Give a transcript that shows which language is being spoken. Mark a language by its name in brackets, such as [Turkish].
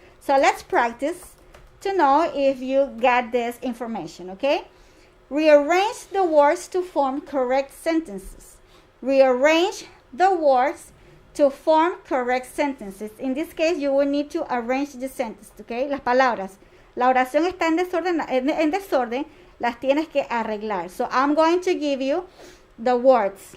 [English] So let's practice to know if you got this information, okay? Rearrange the words to form correct sentences. Rearrange the words to form correct sentences. In this case, you will need to arrange the sentence, okay? [Spanish] Las palabras. La oración está en desorden, las tienes que arreglar. [English] So I'm going to give you the words.